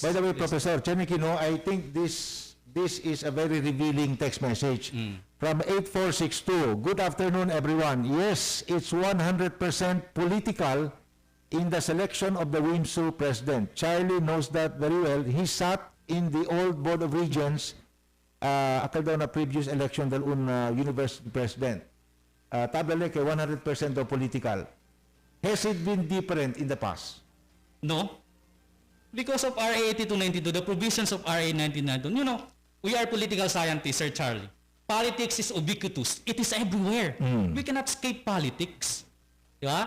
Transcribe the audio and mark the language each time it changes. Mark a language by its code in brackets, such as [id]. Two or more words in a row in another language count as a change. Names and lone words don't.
[en] By the way, Professor Chenikino, I think this is a very revealing text message from 8462. Good afternoon, everyone. Yes, it's 100% political in the selection of the WIMSU president. Charlie knows that very well. He sat in the old Board of Regents [cbk] akal daw na [en] previous election dal university president. [cbk] Tabale kay 100% daw political. [en] Has it been different in the past? No. Because of RA 8292, the provisions of RA 1992, you know, we are political scientists, Sir Charlie. Politics is ubiquitous. It is everywhere. We cannot escape politics. Yeah?